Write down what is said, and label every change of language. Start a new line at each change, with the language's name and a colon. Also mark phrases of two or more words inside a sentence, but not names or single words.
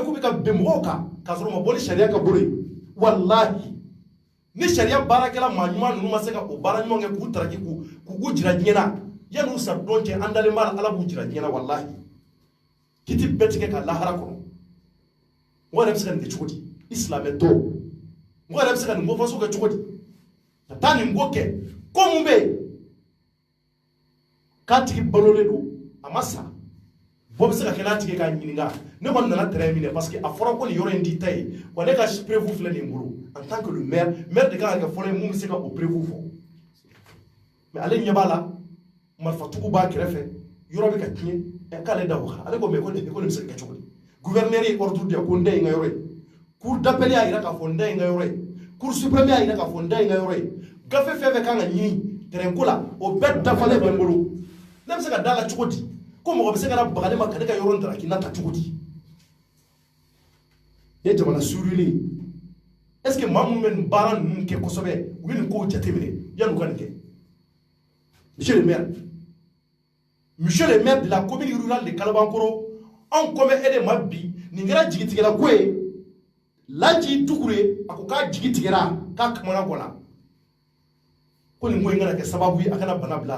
Bambara: k'u bɛ ka bɛn mɔgɔw kan k'a sɔrɔ u ma bɔ ni sariya ka bolo ye walahi ni sariya baarakɛla maa ɲuman ninnu ma se ka o baara ɲuman kɛ k'u taraki k'u jira diɲɛ na yan'u sa don cɛ an dalen b'a la ala b'u jira diɲɛ na walahi kiti bɛɛ tigɛ ka lahara kɔnɔ mɔgɔ yɛrɛ bɛ se ka nin kɛ cogo di i silamɛ tɔ mɔgɔ yɛrɛ bɛ se ka nin ko faso kɛ cogo di ka taa nin ko kɛ ko mun bɛ yen k'a tigi balolen don a ma sa bɔ bɛ se ka kɛ n'a tigi k'a ɲininka ne kɔni nana terrain minɛ parce que a fɔra ko nin yɔrɔ in t'i ta ye wa ne ka prévu filɛ nin bolo
French: en tant que le maire de
Bambara: kan ka kɛ fɔlɔ ye mun bɛ se ka o prévu fɔ mais ale ɲɛ b'a la marifatigiw b'a kɛrɛfɛ yɔrɔ bɛ ka tiɲɛ k'ale da o kan ale ko mais ko nin bɛ se ka kɛ cogo di gouverneur ye ordre di yan ko n da ye n ka yɔrɔ ye
French: cour d'appel
Bambara: y'a yira k'a fɔ n da ye n ka yɔrɔ ye
French: cour suprême
Bambara: y'a yira k'a fɔ n da ye n ka yɔrɔ ye gafe fɛn fɛn kan ka ɲini terrain ko la o bɛɛ dafalen bɛ n bolo ne bɛ se ka d'a la cogo di ko mɔgɔ bɛ se ka na baga ne ma ka ne ka yɔrɔ daraki na ta cogo di ne jamana suruli
French: est ce que
Bambara: maa minnu bɛ nin baara ninnu kɛ kosɛbɛ u bɛ nin kow jateminɛ yan'u ka nin kɛ
French: monsieur le maire de la commune rurale de Kalabankoro
Bambara: anw kɔn bɛ e de ma bi nin kɛra jigitigɛla ko ye Laji Dukure a ko k'a jigi tigɛra k'a kamana gɔnna ko nin ko in kana kɛ sababu ye a kana bana bila a